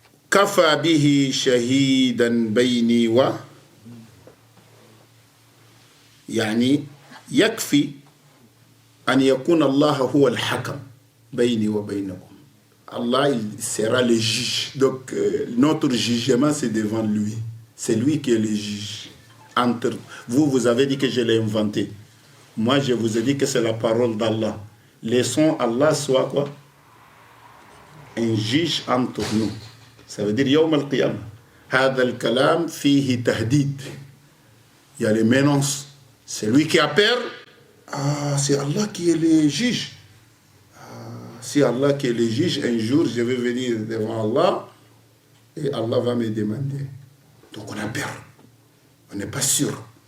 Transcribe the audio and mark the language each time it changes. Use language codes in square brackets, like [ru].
[ar] كفى به شهيدا بيني يعني يكفي أن يكون الله هو الحكم بيني وبينكم. [fr] Allah il sera le juge. Donc notre jugement c'est devant lui. C'est lui qui est le juge. Entre vous, vous avez dit que je l'ai inventé. Moi je vous ai dit que c'est la parole d'Allah. Laissons Allah soit quoi? Un juge entre nous. Ça veut dire [ar] يوم القيامة هذا الكلام فيه تهديد. [fr] Il y a les menaces. Celui qui a peur, c'est Allah qui est le juge. C'est Allah qui est le juge. Un jour, je vais venir devant Allah et Allah va me demander. Donc on a peur. On n'est pas sûr.